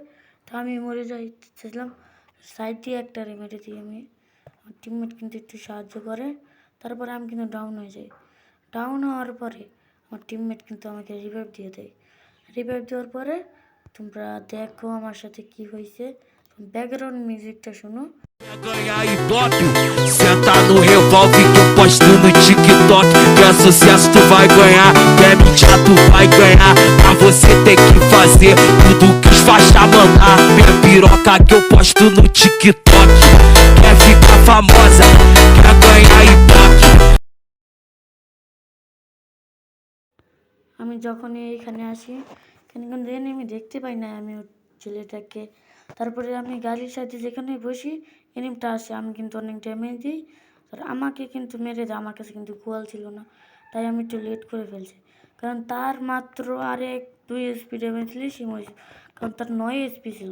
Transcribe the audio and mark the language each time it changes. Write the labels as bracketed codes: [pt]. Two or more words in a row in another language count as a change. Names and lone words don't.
[bn] তা আমি মরে যাইছিলাম, সাইড দিয়ে একটা মেরে দিই আমি। আমার টিমমেট কিন্তু একটু সাহায্য করে, তারপরে আমি কিন্তু ডাউন হয়ে যাই। ডাউন হওয়ার পরে আমার টিমমেট কিন্তু আমাকে রিভাইভ দিয়ে দেয়। রিভাইভ দেওয়ার পরে তোমরা দেখো আমার সাথে কি হয়েছে, [en] background musicটা [bn] শোনো। [pt] Ganhar ibope, senta no revólver que eu posto no TikTok. Que é sucesso tu vai ganhar, que é mentira tu vai ganhar. Pra você ter que fazer tudo que os faixa mandar. Minha piroca que eu posto no TikTok. Quer ficar famosa, quer ganhar ibope. [bn] আমি যখনই এখানে আসি, এখানে কিন্তু এনিমি দেখতে পাই না আমি ছেলেটাকে। তারপরে আমি গাড়ির সাথে যেখানে বসি এনিমিটা আসে, আমি কিন্তু অনেক ড্যামেজ দিই, আর আমাকে কিন্তু মেরে দেয়। আমার কাছে কিন্তু কোয়াল ছিল না, তাই আমি একটু লেট করে ফেলছি, কারণ তার মাত্র আরেক 2 SP ড্যামেজ দিলে সে মরেছে, কারণ তার 9 SP ছিল।